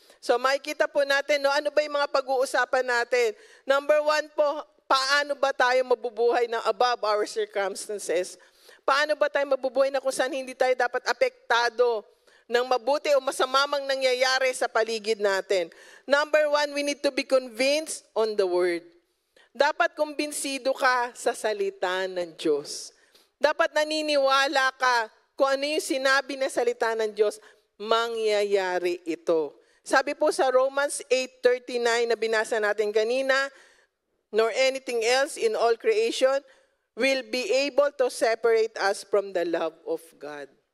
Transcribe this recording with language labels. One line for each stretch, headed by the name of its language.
Filipino: So makikita po natin, no, ano ba yung mga pag-uusapan natin? Number 1 po, paano ba tayo mabubuhay ng
English: above our circumstances?
Filipino: Paano ba tayo mabubuhay na kung saan hindi tayo dapat apektado ng mabuti o masamamang nangyayari sa paligid natin?
English: Number 1, we need to be convinced on the Word.
Filipino: Dapat kumbinsido ka sa salita ng Diyos. Dapat naniniwala ka kung ano yung sinabi na salita ng Diyos, mangyayari ito. Sabi po sa Romans 8:39 na binasa natin kanina,
English: nor anything else in all creation will be able to separate us from the love of God.